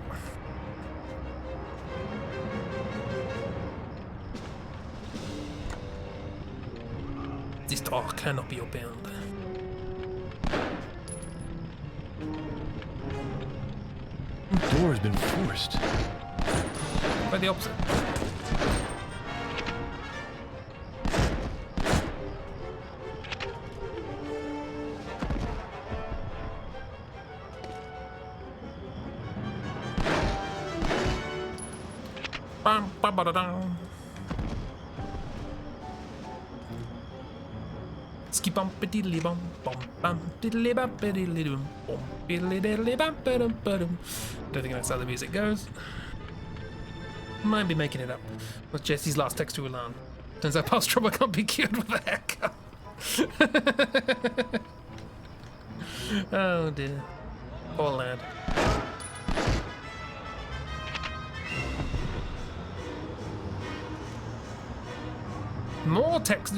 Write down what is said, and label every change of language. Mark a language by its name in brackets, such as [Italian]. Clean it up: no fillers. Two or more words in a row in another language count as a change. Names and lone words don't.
[English] This door cannot be opened. The door has been forced. Quite the opposite. Bam, bam, ba, da, dum. Ski bump a diddly bum bum bum diddly bump a diddly dum bum diddly diddly bump a dum ba dum. Don't think that's how the music goes. Might be making it up. With Jesse's last text to Ulan. Turns out past trauma can't be cured with a haircut. Oh dear. Poor lad. More text.